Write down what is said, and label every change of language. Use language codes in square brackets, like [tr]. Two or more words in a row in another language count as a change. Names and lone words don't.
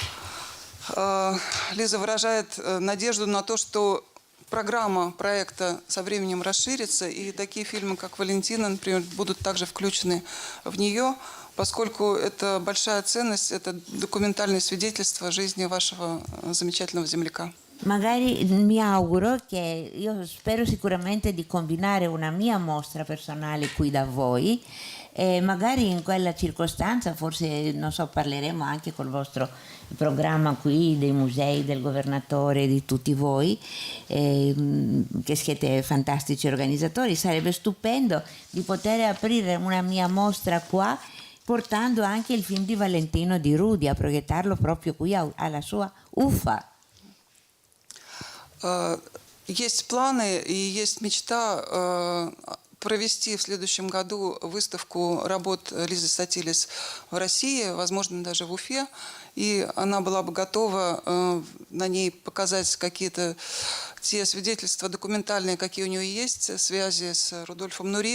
[ru] Лиза выражает надежду на то, что программа проекта со временем расширится, и такие фильмы, как «Валентина», например, будут также включены в нее, поскольку это большая ценность, это документальное свидетельство жизни вашего замечательного земляка. [it] Magari mi auguro che, io spero sicuramente di combinare una mia mostra personale qui da voi, e magari in quella circostanza forse, non so, parleremo anche col vostro programma qui dei musei, del governatore, di tutti voi, che siete fantastici organizzatori. Sarebbe stupendo di poter aprire una mia mostra qua, portando anche il film di Valentino di Rudy, a proiettarlo proprio qui alla sua Ufa. [ru] есть планы и есть мечта провести в следующем году выставку работ Лизы Сатилис в России, возможно, даже в Уфе. И она была бы готова на ней показать какие-то те свидетельства документальные, какие у нее есть, связи с Рудольфом Нуриевым.